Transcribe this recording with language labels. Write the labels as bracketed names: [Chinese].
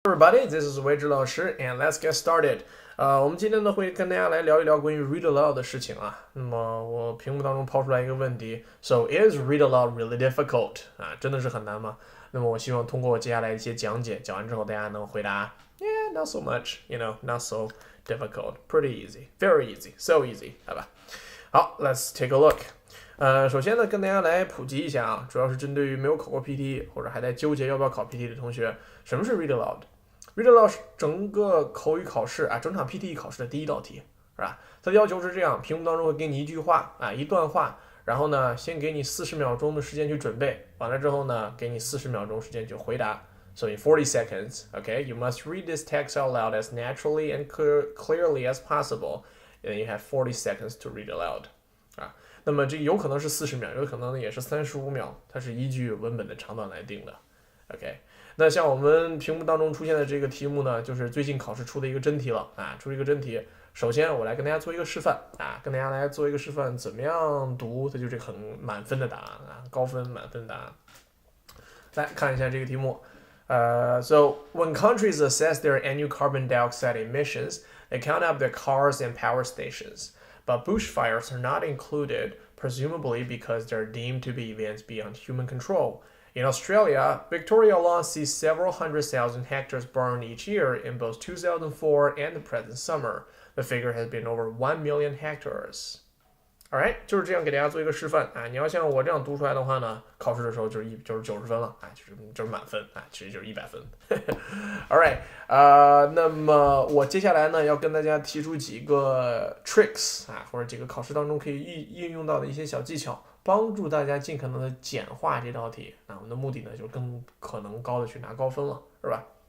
[English] Everybody, this is 魏志老师 and let's get started. [Chinese] 我们今天呢会跟大家来聊一聊关于 read aloud 的事情啊。那么我屏幕当中抛出来一个问题 ， So is read aloud really difficult? 真的是很难吗？那么我希望通过我接下来一些讲解，讲完之后大家能回答 ， Yeah, not so much, not so difficult, pretty easy, very easy, so easy，好吧？ [English] 好 ，Let's take a look. [Chinese] 首先呢，跟大家来普及一下啊，主要是针对于没有考过 PTE 或者还在纠结要不要考 PTE 的同学，什么是 read aloud？Read aloud 是整个口语考试整场 PTE 考试的第一道题，是吧？它的要求是这样，屏幕当中会给你一句话一段话，然后呢，先给你40秒钟的时间去准备，完了之后呢，给你40秒钟时间去回答。 [English] So in 40 seconds, okay, you must read this text out loud as naturally and clearly as possible, and you have 40 seconds to read aloud. [Chinese] 那么这有可能是40秒，有可能也是35秒，它是依据文本的长短来定的。 OK， 那像我们屏幕当中出现的这个题目呢，就是最近考试出的一个真题了出一个真题。首先我来跟大家做一个示范跟大家来做一个示范，怎么样读，它就是很满分的答案高分满分答案。来看一下这个题目。 [English] So when countries assess their annual carbon dioxide emissions, they count up their cars and power stations. But bushfires are not included, presumably because they're deemed to be events beyond human control. In Australia, Victoria alone sees several hundred thousand hectares burned each year in both 2004 and the present summer. The figure has been over 1 million hectares. [Chinese] Alright, 就是这样给大家做一个示范你要像我这样读出来的话呢，考试的时候就是90分了就是满分其实就是100分。 Alright， 那么我接下来呢要跟大家提出几个 tricks 或者几个考试当中可以运用到的一些小技巧，帮助大家尽可能的简化这道题我们的目的呢就更可能高的去拿高分了，是吧？